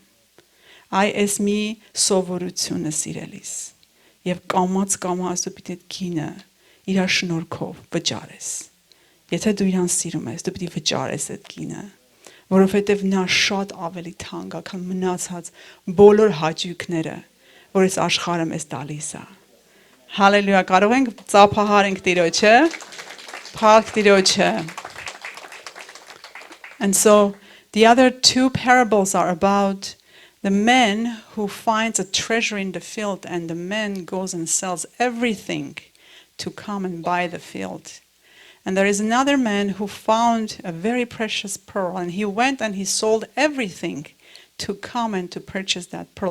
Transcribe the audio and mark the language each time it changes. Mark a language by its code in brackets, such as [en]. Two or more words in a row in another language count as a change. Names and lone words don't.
[hy] այս մի սովորությունը սիրելիս»։ Եվ կամաց դու պիտի գինը իր շնորհքով վճարես։ Եթե դու իրան սիրում ես, դու պիտի վճարես այդ գինը, որովհետև նա շատ ավելի թանկ է, քան մնացած բոլոր հաճույքները, որ այս աշխարհը մեզ տալիս է։ Հալելույա, կարող ենք ծափահարենք Տիրոջը, փառք Տիրոջը։ [en] And so the other 2 parables are about the man who finds a treasure in the field and the man goes and sells everything to come and buy the field. And there is another man who found a very precious pearl and he went and he sold everything to come and to purchase that pearl.